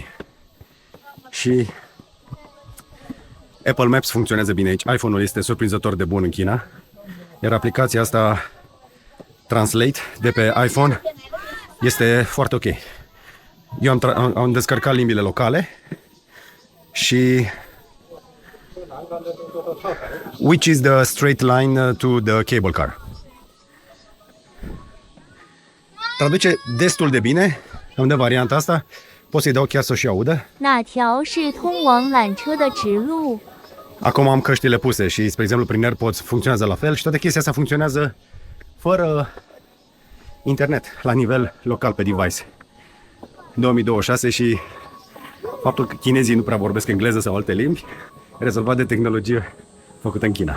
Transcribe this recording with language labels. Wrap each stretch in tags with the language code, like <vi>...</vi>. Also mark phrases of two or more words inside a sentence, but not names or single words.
<ro>Și Apple Maps funcționează bine aici. iPhone-ul este surprinzător de bun în China. Iar aplicația asta Translate de pe iPhone este foarte ok. Eu am descărcat limbile locale și</ro> <en>which is the straight line to the cable car.</en> <ro>Traduce destul de bine. Îmi dă varianta asta. Pot să-i dau chiar să o și audă.</ro> <zh>那条是通往缆车的直路。</zh> <ro>Acum am căștile puse și, spre exemplu, prin AirPods funcționează la fel și toate chestia asta funcționează fără internet, la nivel local pe device. 2026 și faptul că chinezii nu prea vorbesc engleză sau alte limbi, rezolvat de tehnologie făcută în China.</ro>